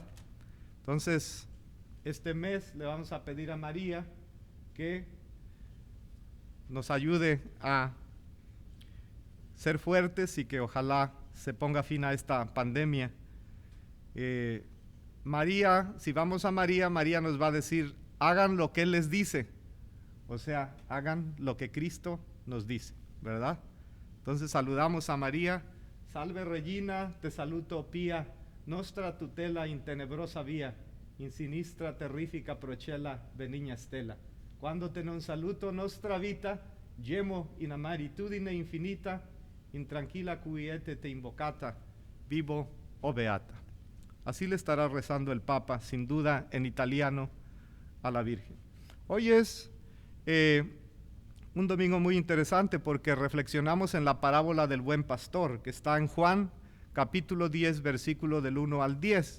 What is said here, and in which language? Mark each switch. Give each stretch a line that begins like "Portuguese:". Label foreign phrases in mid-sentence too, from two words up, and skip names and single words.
Spanish: Entonces, este mes le vamos a pedir a María que nos ayude a ser fuertes y que ojalá se ponga fin a esta pandemia. María, si vamos a María, María nos va a decir, hagan lo que Él les dice. O sea, hagan lo que Cristo nos dice, ¿verdad? Entonces saludamos a María.
Italian: Salve Regina, te saluto pia, nostra tutela in tenebrosa via, in sinistra terrifica procella benigna stella. Quando te non saluto nostra vita, gemo in amaritudine infinita, in tranquilla quiete te invocata, vivo o beata.
Spanish: Así le estará rezando el Papa, sin duda en italiano, a la Virgen. Hoy es un domingo muy interesante porque reflexionamos en la parábola del buen pastor, que está en Juan, capítulo 10, versículo del 1 al 10.